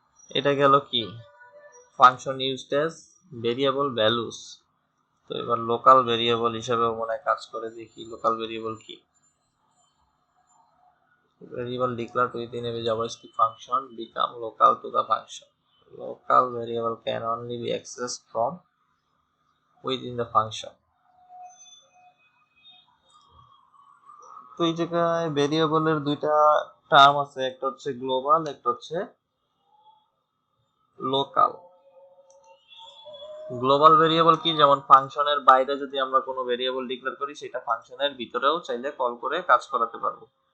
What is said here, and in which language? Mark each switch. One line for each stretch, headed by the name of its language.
Bangla: এটা গেল কি
English: Function used as variable values.
Bangla: তো এবার লোকাল ভেরিয়েবল হিসেবে মনে হয় কাজ করে, দেখি লোকাল ভেরিয়েবল কি।
English: Variable declared within a JavaScript function become local to the function. Local variable can only be accessed from within the function.
Bangla: তো এই জায়গায় ভেরিয়েবলের দুইটা টার্ম আছে, একটা হচ্ছে গ্লোবাল, একটা হচ্ছে লোকাল। গ্লোবাল ভেরিয়েবল কি, যেমন ফাংশনের বাইরে যদি আমরা কোনো ভেরিয়েবল ডিক্লেয়ার করি সেটা ফাংশনের ভিতরেও চাইলে কল করে কাজ করাতে পারবো।